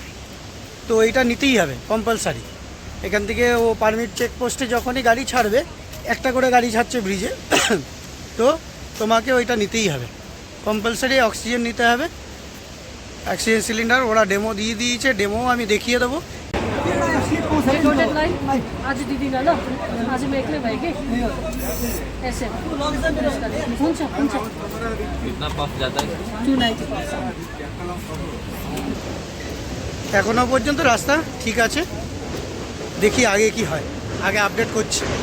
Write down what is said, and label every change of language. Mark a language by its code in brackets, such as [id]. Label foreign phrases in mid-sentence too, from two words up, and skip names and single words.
[bn] তো এইটা নিতেই হবে কম্পালসারি। এখান থেকে ও পারমিট চেকপোস্টে যখনই গাড়ি ছাড়বে, একটা করে গাড়ি ছাড়ছে ব্রিজে, তো তোমাকে ওইটা নিতেই হবে কম্পালসারি। অক্সিজেন নিতে হবে, অক্সিজেন সিলিন্ডার ওরা ডেমো দিয়ে দিয়েছে, ডেমো আমি देখিয়ে দেবो। [ne] आज दिदिनँ ल, आज म एक्लै भएँ कि ऐसे हुन्छ 290 पर्छ। [bn] এখনো পর্যন্ত রাস্তা ঠিক আছে, দেখি আগে কি হয়, আগে আপডেট করছি।